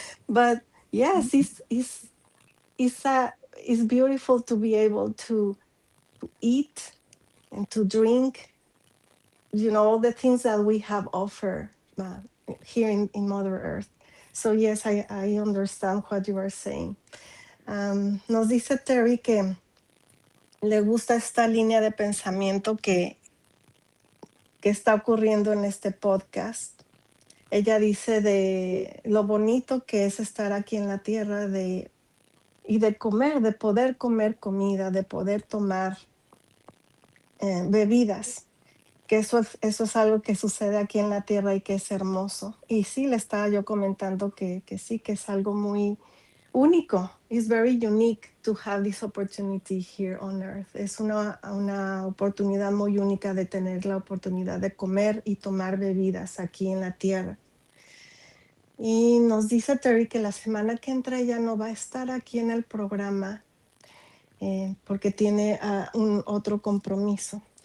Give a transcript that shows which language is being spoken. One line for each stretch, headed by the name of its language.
English: But yes, it's beautiful to be able to eat and to drink, all the things that we have offered here in Mother Earth. So yes, I understand what you are saying.
Spanish: Nos dice Terry que le gusta esta línea de pensamiento que está ocurriendo en este podcast. Ella dice de lo bonito que es estar aquí en la tierra y de comer, de poder comer comida, de poder tomar bebidas, que eso es algo que sucede aquí en la tierra y que es hermoso. Y sí, le estaba yo comentando que sí, que es algo muy único.
English: It's very unique to have this opportunity here on earth.
Spanish: Es una oportunidad muy única de tener la oportunidad de comer y tomar bebidas aquí en la tierra. Y nos dice Terry que la semana que entra ella no va a estar aquí en el programa porque tiene un otro compromiso.